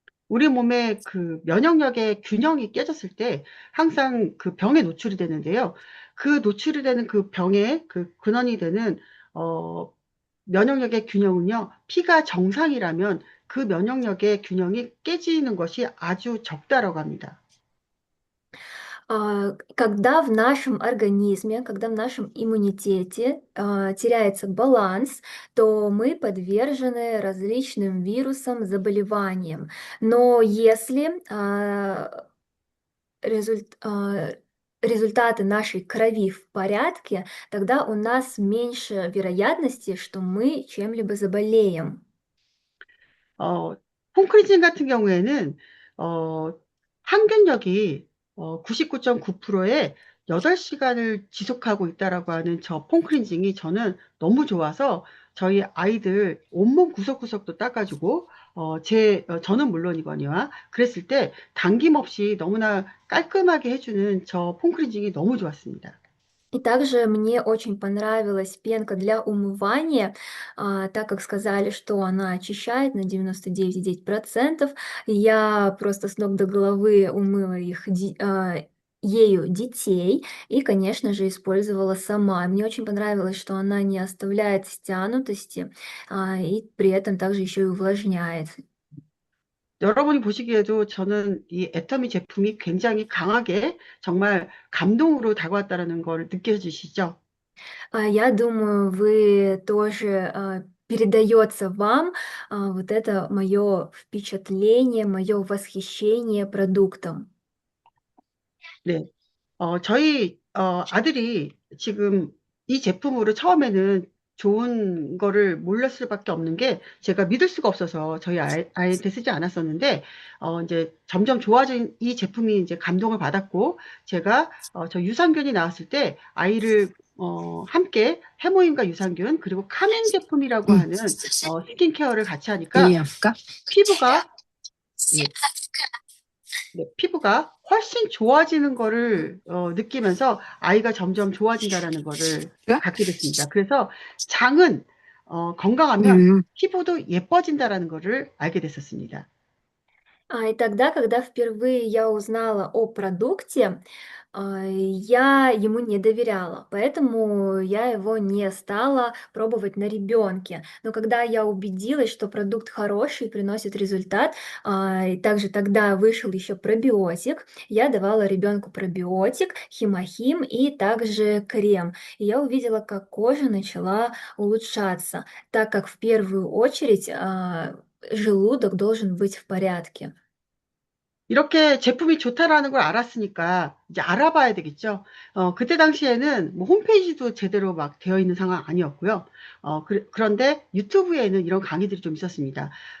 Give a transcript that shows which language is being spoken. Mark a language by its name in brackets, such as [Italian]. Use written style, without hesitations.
[Korean] 우리 몸의 그 면역력의 균형이 깨졌을 때 항상 그 병에 노출이 되는데요. 그 노출이 되는 그 병의 그 근원이 되는 어, 면역력의 균형은요. 피가 정상이라면 그 면역력의 균형이 깨지는 것이 아주 적다라고 합니다. [Russian] Когда в нашем организме, когда в нашем иммунитете теряется баланс, то мы подвержены различным вирусам, заболеваниям. Но если результ- а, результаты нашей крови в порядке, тогда у нас меньше вероятности, что мы чем-либо заболеем. [Korean] 어, 홈크리징 같은 경우에는 어, 항균력이 99.9%에 8시간을 지속하고 있다라고 하는 저 폼크린징이 저는 너무 좋아서 저희 아이들 온몸 구석구석도 닦아주고 저는 물론이거니와 그랬을 때 당김없이 너무나 깔끔하게 해주는 저 폼크린징이 너무 좋았습니다. [Russian] И также мне очень понравилась пенка для умывания, так как сказали, что она очищает на 99,9%. Я просто с ног до головы умыла ею детей и, конечно же, использовала сама. Мне очень понравилось, что она не оставляет стянутости, и при этом также еще и увлажняет. [Korean] 여러분이 보시기에도 저는 이 애터미 제품이 굉장히 강하게 정말 감동으로 다가왔다라는 걸 느껴지시죠? [Russian] Я думаю, вы тоже передается вам вот это мое впечатление, мое восхищение продуктом. [Korean] 네. 저희 아들이 지금 이 제품으로 처음에는 좋은 거를 몰랐을 수밖에 없는 게 제가 믿을 수가 없어서 저희 아이한테 쓰지 않았었는데 이제 점점 좋아진 이 제품이 이제 감동을 받았고 제가 저 유산균이 나왔을 때 아이를 함께 해모임과 유산균 그리고 카밍 제품이라고 응. 하는 스킨케어를 같이 하니까 이해할까? 피부가 예, 네, 피부가 훨씬 좋아지는 거를 느끼면서 아이가 점점 좋아진다라는 거를 그래? 갖게 됐습니다. 그래서 장은 건강하면 음, 피부도 예뻐진다라는 거를 알게 됐었습니다. [Russian] И тогда, когда впервые я узнала о продукте, я ему не доверяла, поэтому я его не стала пробовать на ребенке. Но когда я убедилась, что продукт хороший, приносит результат, и также тогда вышел еще пробиотик, я давала ребенку пробиотик, химохим и также крем. И я увидела, как кожа начала улучшаться, так как в первую очередь желудок должен быть в порядке. [Korean] 이렇게 제품이 좋다라는 걸 알았으니까 이제 알아봐야 되겠죠. 그때 당시에는 뭐 홈페이지도 제대로 막 되어 있는 상황 아니었고요. 그런데 유튜브에는 이런 강의들이 좀 있었습니다.